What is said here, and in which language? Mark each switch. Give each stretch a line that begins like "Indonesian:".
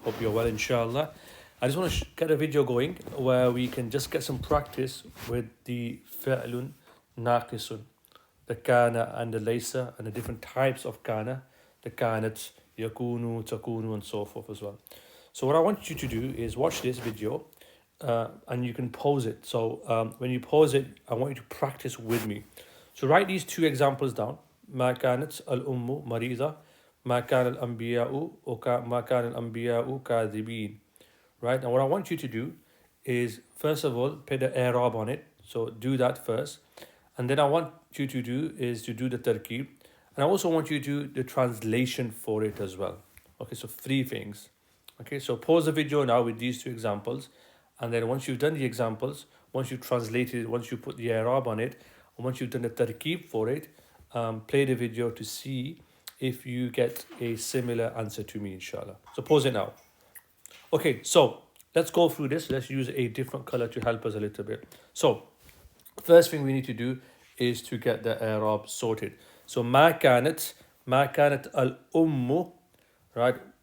English: Hope you're well, inshallah. I just want to get a video going where we can just get some practice with the fi'lun naqisun, the kana and the laysa, and the different types of kana, the kanat, yakunu, takunu, and so forth as well. So what I want you to do is watch this video and you can pause it. So when you pause it, I want you to practice with me. So write these two examples down.
Arabic: ما كانت الأم مريضة ما كان الأنبياء ما كان الأنبياء كاذبين.
English: Right, and what I want you to do is first of all put the i'rab on it, so do that first, and then I want you to do is to do the tarkib, and I also want you to do the translation for it as well. Okay, so three things. Okay, so pause the video now with these two examples, and then once you've done the examples, once you've translated it, once you put the i'rab on it, and once you've done the tarkib for it, play the video to see if you get a similar answer to me, inshallah. So pause it now. Okay, so let's go through this. Let's use a different color to help us a little bit. So first thing we need to do is to get the i'rab sorted.
Arabic: So ما كانت الأم, right?